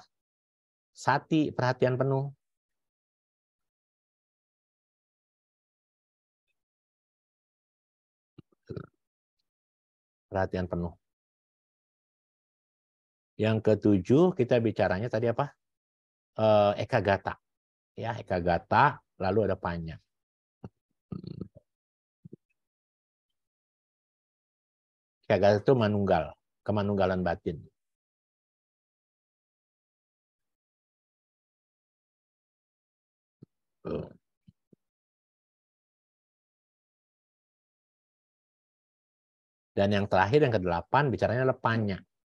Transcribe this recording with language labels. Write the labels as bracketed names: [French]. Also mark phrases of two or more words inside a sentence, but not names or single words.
[Indonesian] Sati, perhatian penuh. Perhatian penuh. Yang ketujuh, kita bicaranya tadi apa? Ekagata. Ya, ekagata, lalu ada panya. Ekagata itu manunggal, kemanunggalan batin. Dan yang terakhir, yang ke-8, bicaranya adalah panya.